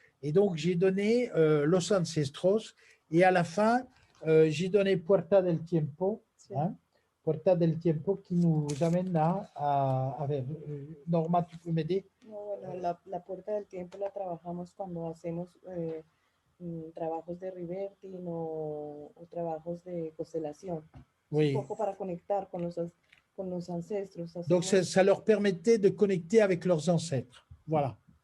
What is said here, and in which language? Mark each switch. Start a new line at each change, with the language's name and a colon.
French: Et donc, j'ai donné Los Ancestros et à la fin, j'ai donné Puerta del Tiempo, hein, Puerta del Tiempo qui nous amène à ver. Norma, tu peux m'aider?
Spanish: Bueno, la Puerta del Tiempo la trabajamos cuando hacemos trabajos de reverting o trabajos de constelación.
French: Oui.
Spanish: Un poco para conectar con los ancestros.
French: Donc, ça leur permettait de connecter avec leurs ancêtres. Voilà.